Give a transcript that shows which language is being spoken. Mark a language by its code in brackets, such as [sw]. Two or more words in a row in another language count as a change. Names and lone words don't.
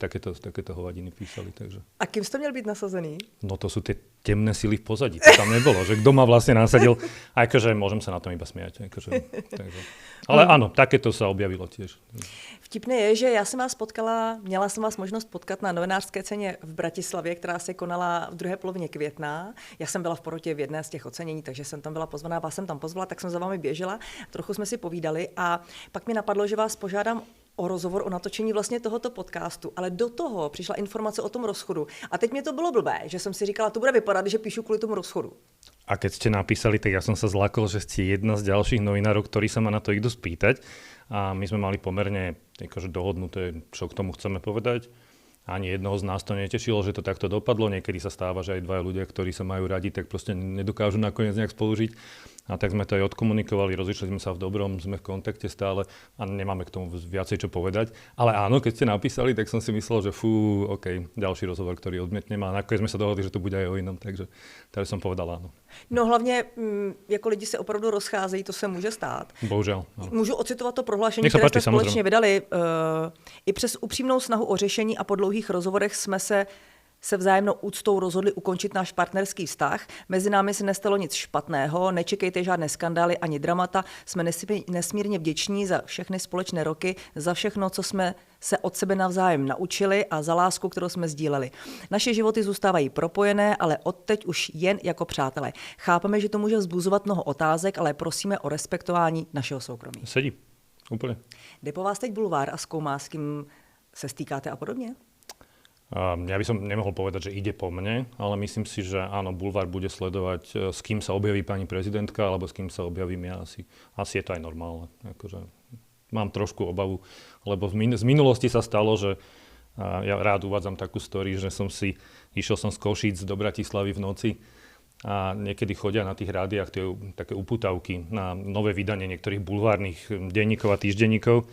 [sk] Takéto hovadiny písali. Takže. A kým ste měl byť nasazený? No to sú tie temné sily v pozadí. To tam nebolo, že kto ma vlastne nasadil. Akože môžem sa na tom iba smiať. Takže. Ale áno, takéto sa objavilo tiež. Vtipné je, [cs] že já jsem vás měla jsem vás možnost potkat na novinářské ceně v Bratislavě, která se konala v druhé polovině května. Já jsem byla v porotě v jedné z těch ocenění, takže jsem tam byla pozvaná, vás jsem tam pozvala, tak jsem za vámi běžela, trochu jsme si povídali a pak mi napadlo, že vás požádám o rozhovor, o natočení vlastně tohoto podcastu, ale do toho přišla informace o tom rozchodu. A teď mě to bylo blbé, že jsem si říkala, to bude vypadat, že píšu kvůli tomu rozchodu. [sk] A keď ste napísali, tak ja som sa zlakol, že ste jedna z ďalších novinárov, ktorí sa ma na to idú spýtať. A my sme mali pomerne akože dohodnuté, čo k tomu chceme povedať. Ani jednoho z nás to netešilo, že to takto dopadlo. Niekedy sa stáva, že aj dvaja ľudia, ktorí sa majú radi, tak proste nedokážu nakoniec nejak spolužiť. A tak sme to aj odkomunikovali, rozišli sme sa v dobrom, sme v kontakte stále a nemáme k tomu viacej čo povedať. Ale áno, keď ste napísali, tak som si myslel, že OK, ďalší rozhovor, ktorý odmietnem. A nakoniec sme sa dohodli, že to bude aj o inom, takže som povedal áno. [cs] No hlavně, jako lidi se opravdu rozcházejí, to se může stát. Bohužel. No. Můžu ocitovat to prohlášení, které jste společně vydali. I přes upřímnou snahu o řešení a po dlouhých rozhovorech jsme se se vzájemnou úctou rozhodli ukončit náš partnerský vztah. Mezi námi se nestalo nic špatného, nečekejte žádné skandály ani dramata. Jsme nesmírně vděční za všechny společné roky, za všechno, co jsme se od sebe navzájem naučili a za lásku, kterou jsme sdíleli. Naše životy zůstávají propojené, ale odteď už jen jako přátelé. Chápeme, že to může vzbuzovat mnoho otázek, ale prosíme o respektování našeho soukromí. [sk] Sedí, úplne. [cs] Jde po vás teď bulvár a zkoumá, s kým se stýkáte a podobně? [sk] Ja by som nemohol povedať, že ide po mne, ale myslím si, že áno, bulvár bude sledovať, s kým sa objaví pani prezidentka, alebo s kým sa objavím ja. Asi je to aj normálne. Akože mám trošku obavu, lebo z minulosti sa stalo, že ja rád uvádzam takú story, že išiel som z Košíc do Bratislavy v noci a niekedy chodia na tých rádiách také upútavky na nové vydanie niektorých bulvárnych denníkov a týždenníkov.